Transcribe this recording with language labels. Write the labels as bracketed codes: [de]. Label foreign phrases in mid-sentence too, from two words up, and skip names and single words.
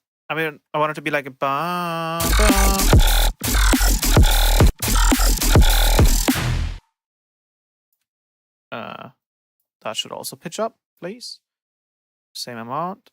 [en] I mean, I want it to be like a ba ba. That should also pitch up, please. Same amount.